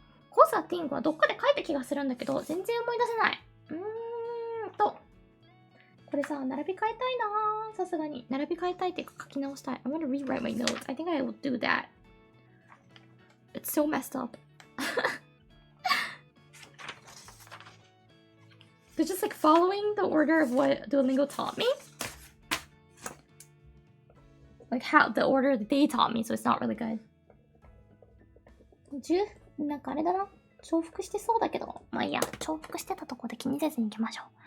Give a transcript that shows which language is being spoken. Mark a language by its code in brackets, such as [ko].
[ja] cosa thing はどっかで書いた気がするんだけど、全然思い出せない。これさ、並び替えたいなぁ。さすがに。並び替えたいっていうか書き直したい。 [en] I want to rewrite my notes. I think I will do that. It's so messed up. It's just like following the order of what Duolingo taught me. Like how the order that they taught me, so it's not really good. [ja] なんかあれだな。重複してそうだけど。まあいいや。重複してたとこで気にせずに行きましょう。